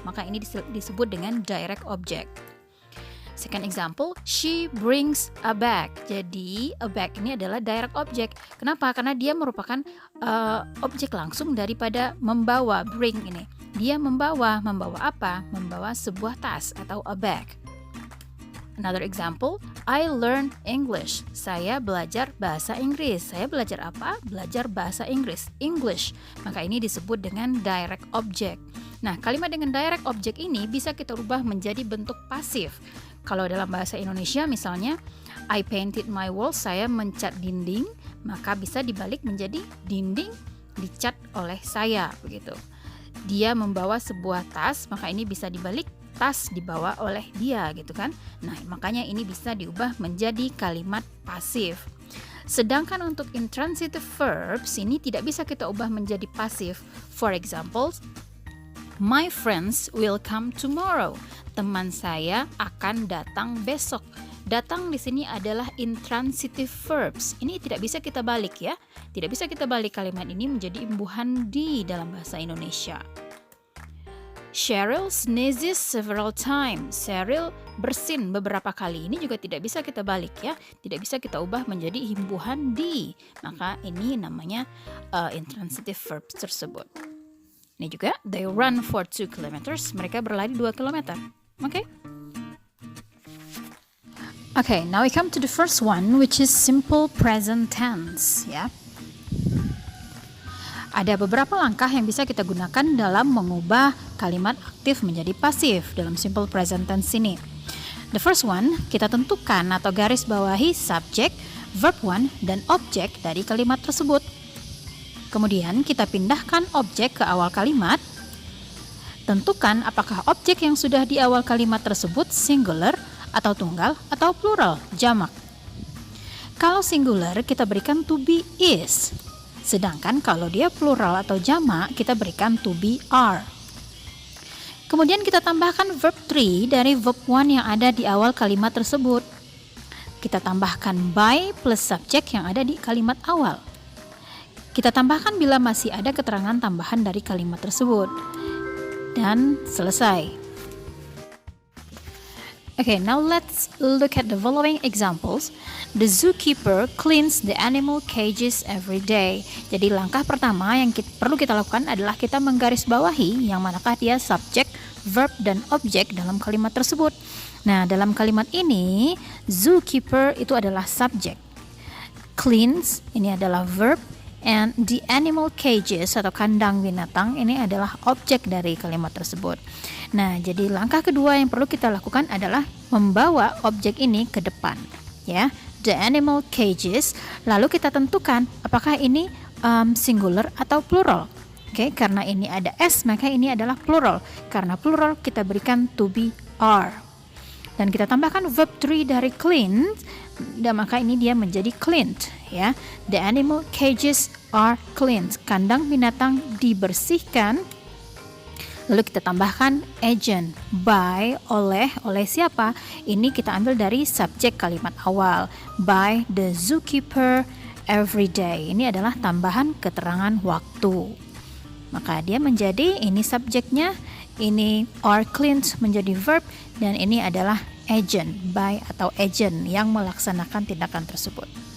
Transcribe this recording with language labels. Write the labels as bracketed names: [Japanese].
[Indonesian] Maka ini disebut dengan direct object. [English] Second example, she brings a bag. [Indonesian] Jadi, a bag ini adalah direct object. Kenapa? Karena dia merupakan objek langsung daripada membawa, bring ini. Dia membawa apa? Membawa sebuah tas atau a bag. [English] Another example, I learn English. [Indonesian] Saya belajar bahasa Inggris. Saya belajar apa? Belajar bahasa Inggris. English. Maka ini disebut dengan direct object. Nah, kalimat dengan direct object ini bisa kita ubah menjadi bentuk pasif. Kalau dalam bahasa Indonesia misalnya, [English] I painted my walls, [Indonesian] saya mencat dinding, maka bisa dibalik menjadi dinding dicat oleh saya, begitu. Dia membawa sebuah tas, maka ini bisa dibalik tas dibawa oleh dia, gitu kan. Nah, makanya ini bisa diubah menjadi kalimat pasif. Sedangkan untuk intransitive verbs, ini tidak bisa kita ubah menjadi pasif. [English] For example, my friends will come tomorrow. [Indonesian] Teman saya akan datang besok. Datang di sini adalah intransitive verbs. Ini tidak bisa kita balik ya. Tidak bisa kita balik kalimat ini menjadi imbuhan di dalam bahasa Indonesia. [English] Cheryl sneezes several times. [Indonesian] Cheryl bersin beberapa kali. Ini juga tidak bisa kita balik ya. Tidak bisa kita ubah menjadi imbuhan di. Maka ini namanya intransitive verbs tersebut. Ini juga, [English] they run for 2 kilometers. [Indonesian] Mereka berlari 2 kilometer. [English] Okay? Okay, now we come to the first one, which is simple present tense. [Indonesian] Ya. Ada beberapa langkah yang bisa kita gunakan dalam mengubah kalimat aktif menjadi pasif dalam simple present tense ini. [English] The first one, [Indonesian] kita tentukan atau garis bawahi subject, verb one, dan objek dari kalimat tersebut. Kemudian kita pindahkan objek ke awal kalimat. Tentukan apakah objek yang sudah di awal kalimat tersebut singular atau tunggal atau plural, jamak. Kalau singular kita berikan to be is. Sedangkan kalau dia plural atau jamak kita berikan to be are. Kemudian kita tambahkan verb 3 dari verb 1 yang ada di awal kalimat tersebut. Kita tambahkan by plus subject yang ada di kalimat awal. Kita tambahkan bila masih ada keterangan tambahan dari kalimat tersebut. Dan selesai. [English] Okay, now let's look at the following examples. The zookeeper cleans the animal cages every day. [Indonesian] Jadi langkah pertama yang perlu kita lakukan adalah kita menggarisbawahi yang manakah dia subjek, verb, dan objek dalam kalimat tersebut. Nah, dalam kalimat ini, zookeeper itu adalah subjek. Cleans, ini adalah verb. [English] And the animal cages [Indonesian] atau kandang binatang ini adalah objek dari kalimat tersebut. Nah, jadi langkah kedua yang perlu kita lakukan adalah membawa objek ini ke depan, ya. [English] The animal cages. [Indonesian] Lalu kita tentukan apakah ini singular atau plural. Oke, karena ini ada s maka ini adalah plural. Karena plural kita berikan to be are. Dan kita tambahkan verb 3 dari clean, dan maka ini dia menjadi cleaned, ya. [English] The animal cages are cleaned. [Indonesian] Kandang binatang dibersihkan. Lalu kita tambahkan agent, by, oleh siapa? Ini kita ambil dari subjek kalimat awal, [English] by the zookeeper every day. [Indonesian] Ini adalah tambahan keterangan waktu. Maka dia menjadi, ini subjeknya, ini are cleaned menjadi verb, dan ini adalah agent, by atau agent yang melaksanakan tindakan tersebut.